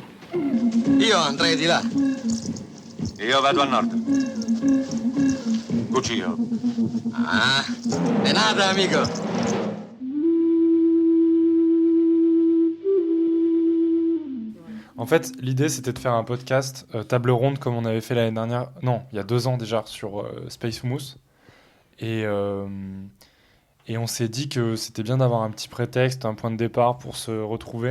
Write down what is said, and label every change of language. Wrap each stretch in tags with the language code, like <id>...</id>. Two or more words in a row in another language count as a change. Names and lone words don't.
<it>Io andrei di là. Io vado a nord. Cuccio.</it> <es>Ah, de nada, amigo.</es> <fr>En fait, l'idée, c'était de faire un podcast table ronde comme on avait fait l'année dernière. Non, il y a 2 ans déjà sur Space Mousse. Et, euh, et on s'est dit que c'était bien d'avoir un petit prétexte, un point de départ pour se retrouver.</fr>